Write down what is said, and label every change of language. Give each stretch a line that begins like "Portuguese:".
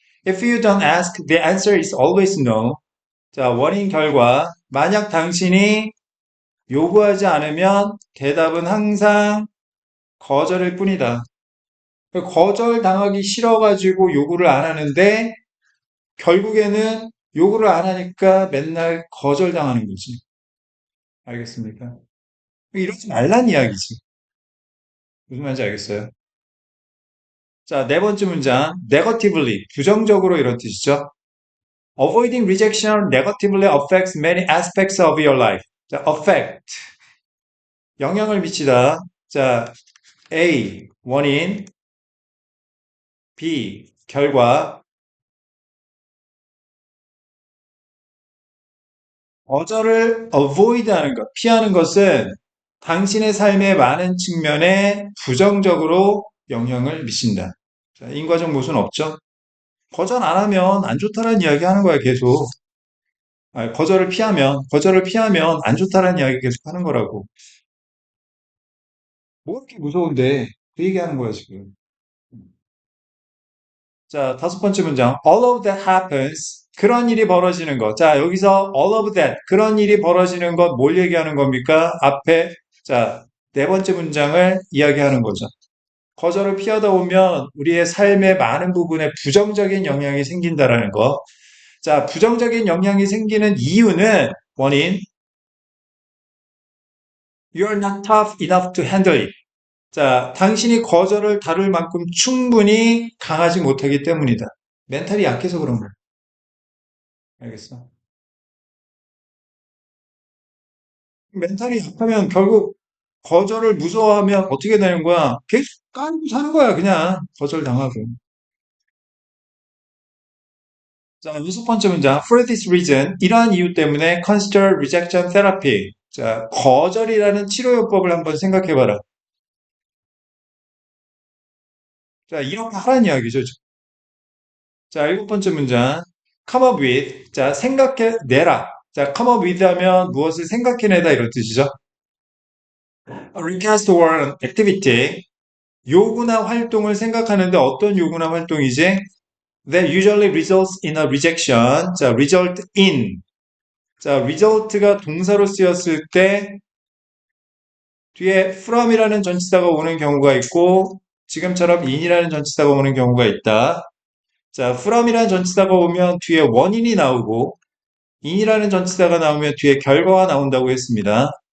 English: If you don't ask, the answer is always no.
Korean: 자, 원인 결과. 만약 당신이 요구하지 않으면 대답은 항상 거절일 뿐이다. 거절당하기 싫어가지고 요구를 안 하는데, 결국에는 요구를 안 하니까 맨날 거절당하는 거지. 알겠습니까? 이러지 말란 이야기지. 무슨 말인지 알겠어요? 자, 네 번째 문장. negatively, 부정적으로 이런 뜻이죠.
English: Avoiding rejection negatively affects many aspects of your life.
Korean: 자, affect, 영향을 미치다. 자, A, 원인, B, 결과. 거절을 avoid 하는 것, 피하는 것은 당신의 삶의 많은 측면에 부정적으로 영향을 미친다. 자, 인과적 모순 없죠? 거절 안 하면 안 좋다라는 이야기 하는 거야, 계속. 아니, 거절을 피하면 안 좋다라는 이야기 계속 하는 거라고. 뭐 이렇게 무서운데, 그 얘기 하는 거야, 지금. 자, 다섯 번째 문장.
English: All of that happens.
Korean: 그런 일이 벌어지는 것. 자, 여기서 all of that. 그런 일이 벌어지는 것, 뭘 얘기하는 겁니까? 앞에, 자, 네 번째 문장을 이야기하는 거죠. 거절을 피하다 보면 우리의 삶의 많은 부분에 부정적인 영향이 생긴다라는 거. 자, 부정적인 영향이 생기는 이유는 원인,
English: you're not tough enough to handle it.
Korean: 자, 당신이 거절을 다룰 만큼 충분히 강하지 못하기 때문이다. 멘탈이 약해서 그런 거야. 알겠어? 멘탈이 약하면 결국 거절을 무서워하면 어떻게 되는 거야? 계속 까이고 사는 거야, 그냥. 거절당하고. 자, 여섯 번째 문장.
English: For this reason,
Korean: 이러한 이유 때문에
English: consider rejection therapy.
Korean: 자, 거절이라는 치료요법을 한번 생각해봐라. 자, 이렇게 하라는 이야기죠. 자, 일곱 번째 문장. come up with. 자, 생각해내라. 자, come up with 하면 무엇을 생각해내다 이런 뜻이죠.
English: A request or an activity.
Korean: 요구나 활동을 생각하는데 어떤 요구나 활동이지?
English: That usually results in a rejection. 자, result in.
Korean: 자, result가 동사로 쓰였을 때 뒤에 from이라는 전치사가 오는 경우가 있고 지금처럼 in이라는 전치사가 오는 경우가 있다. 자, from이라는 전치사가 오면 뒤에 원인이 나오고 in이라는 전치사가 나오면 뒤에 결과가 나온다고 했습니다.